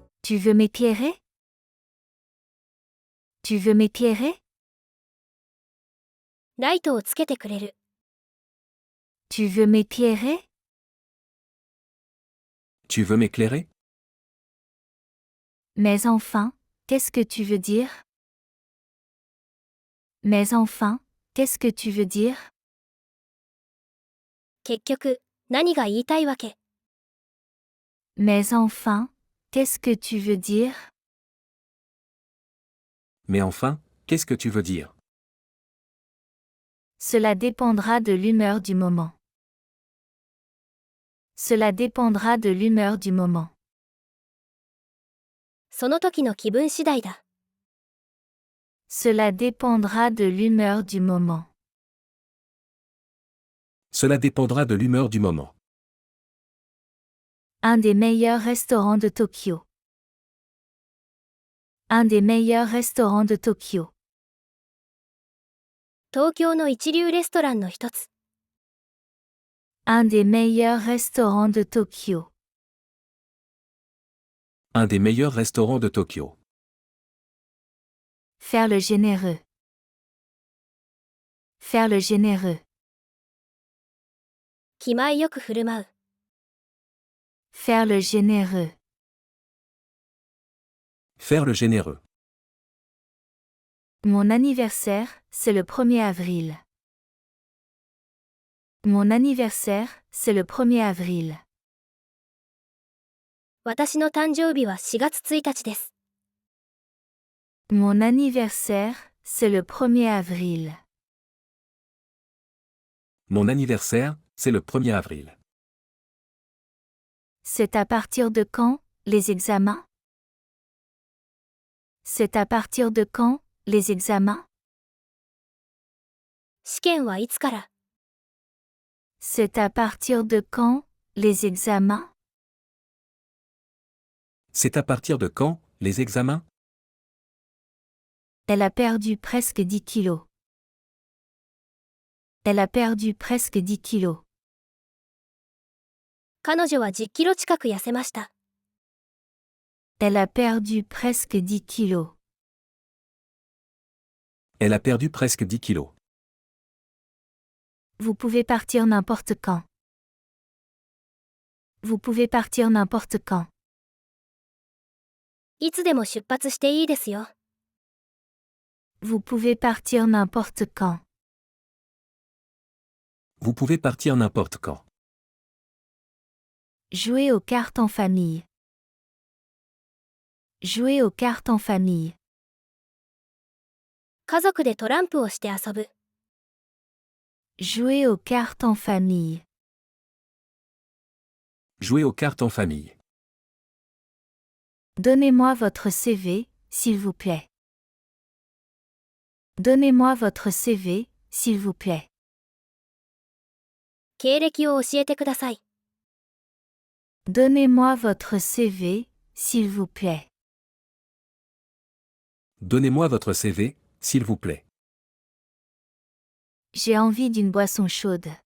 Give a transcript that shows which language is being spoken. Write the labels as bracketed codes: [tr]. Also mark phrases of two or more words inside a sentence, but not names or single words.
[fr] Tu veux m'éclairer? Tu veux m'éclairer? [ja] ライトをつけてくれる。 [fr] Tu veux m'éclairer? Tu veux m'éclairer? Mais enfin, qu'est-ce que tu veux dire? Mais enfin, qu'est-ce que tu veux dire? [ja] 結局、何が言いたいわけ？ [fr] Mais enfin, qu'est-ce que tu veux dire? Mais enfin, qu'est-ce que tu veux dire? Cela dépendra de l'humeur du moment. Cela dépendra de l'humeur du moment. [ja] その時の気分次第だ。 [fr] Cela dépendra de l'humeur du moment. Cela dépendra de l'humeur du moment. Un des meilleurs restaurants de Tokyo. Un des meilleurs restaurants de Tokyo. [ja] 東京の一流レストランの一つ。 [fr] Un des meilleurs restaurants de Tokyo. Un des meilleurs restaurants de Tokyo. Faire le généreux. Faire le généreux. [ja] 気前よく振る舞う。 [fr] Faire le généreux. Faire le généreux. Mon anniversaire, c'est le 1er avril. Mon anniversaire, c'est le 1er avril. [ja] 私の誕生日は4月1日です。 [fr] Mon anniversaire, c'est le 1er avril. Mon anniversaire, c'est le 1er avril. C'est à partir de quand, les examens? C'est à partir de quand, les examens? [ja] 試験はいつから？ [fr] C'est à partir de quand, les examens? C'est à partir de quand, les examens? Elle a perdu presque 10 kilos. Elle a perdu presque 10 kilos. [ja] 彼女は10キロ近く痩せました。 [fr] Elle a perdu presque 10 kilos. Elle a perdu presque 10 kilos. Vous pouvez partir n'importe quand. Vous pouvez partir n'importe quand. [ja] いつでも出発していいですよ。 [fr] Vous pouvez partir n'importe quand. Vous pouvez partir n'importe quand. Jouer aux cartes en famille. Jouer aux cartes en famille. [ja] 家族でトランプをして遊ぶ。 [fr] Jouer aux cartes en famille. Jouer aux cartes en famille. Donnez-moi votre CV, s'il vous plaît. Donnez-moi votre CV, s'il vous plaît. [ja] 経歴を教えてください。 [fr] Donnez-moi votre CV, s'il vous plaît. Donnez-moi votre CV, s'il vous plaît. J'ai envie d'une boisson chaude.